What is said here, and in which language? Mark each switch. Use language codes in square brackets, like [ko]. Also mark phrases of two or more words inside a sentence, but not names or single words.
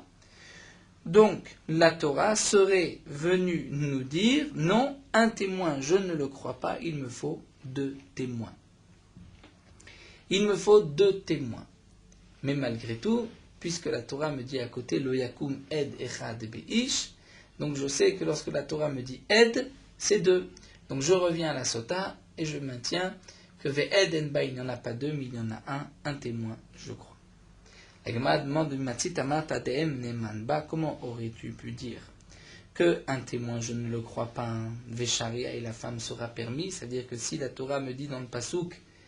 [fr] Donc la Torah serait venue nous dire, non, un témoin, je ne le crois pas, il me faut deux témoins. Il me faut deux témoins. Mais malgré tout, puisque la Torah me dit à côté, [he] לא יקום עד אחד באיש, [fr] donc je sais que lorsque la Torah me dit ed, c'est deux. Donc je reviens à la sota et je maintiens que [he] ועד אין בה, [fr] il n'y en a pas deux, mais il y en a un témoin, je crois. La Gemara demande comment aurais-tu pu dire que un témoin, je ne le crois pas, Vesharia et la femme sera permise, c'est-à-dire que si la Torah me dit dans le pasouk